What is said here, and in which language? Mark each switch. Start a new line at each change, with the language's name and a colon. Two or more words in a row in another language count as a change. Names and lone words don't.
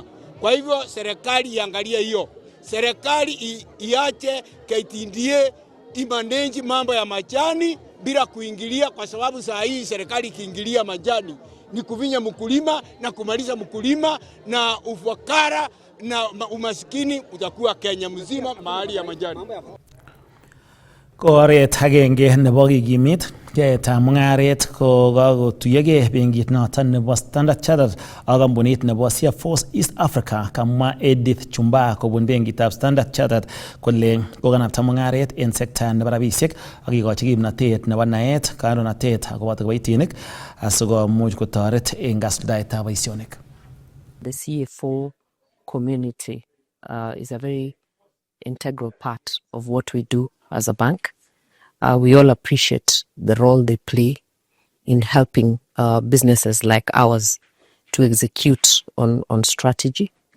Swahili: Kwa hivyo serikali iangalie hiyo. Serikali iache KTDA imanage mambo ya majani bila kuingilia, kwa sababu saa hii serikali kiingilia majani ni kuvinya mkulima na kumaliza mkulima, na ufakara na umasikini utakuwa Kenya mzima mahali ya majani.
Kalenjin: Oret agenge nebo kikimit yaetab mung'aret ko kakotuyogei benkit noton nebo Standard Chartered ak kampunit nebo Force East Africa. Kamwa Edith Chumba kobun benkitab Standard Chartered kole kokanapta mung'aret en sekta nebo rabisiek ak kikochi kimnatet nebo naet, kandoinatet akobo kiboitinik asikomuch kotoret en kasuldaetab boisionik.
English: The CFO community is a very integral part of what we do as a bank. We all appreciate the role they play in helping businesses like ours to execute on strategy.